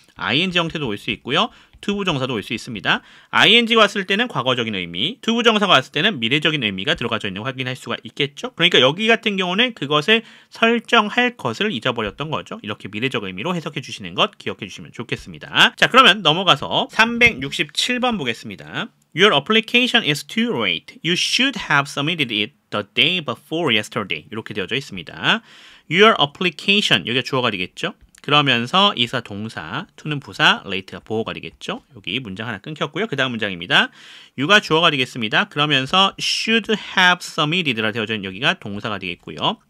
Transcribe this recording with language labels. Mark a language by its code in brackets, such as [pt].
[ko] ing 형태도 올 수 있고요. to 부정사도 올 수 있습니다. ing가 왔을 때는 과거적인 의미, to 부정사가 왔을 때는 미래적인 의미가 들어가져 있는 걸 확인할 수가 있겠죠. 그러니까 여기 같은 경우는 그것을 설정할 것을 잊어버렸던 거죠. 이렇게 미래적 의미로 해석해 주시는 것 기억해 주시면 좋겠습니다. 자, 그러면 넘어가서 367번 보겠습니다. [en] Your application is too late. You should have submitted it the day before yesterday. [ko] 이렇게 되어져 있습니다. [en] Your application, [ko] 여기가 주어가 되겠죠. 그러면서 is가 동사, to는 부사, late가 보어가 되겠죠. 여기 문장 하나 끊겼고요. 그 다음 문장입니다. you가 주어가 되겠습니다. 그러면서 [en] should have submitted [ko] 라 되어져 있는 여기가 동사가 되겠고요.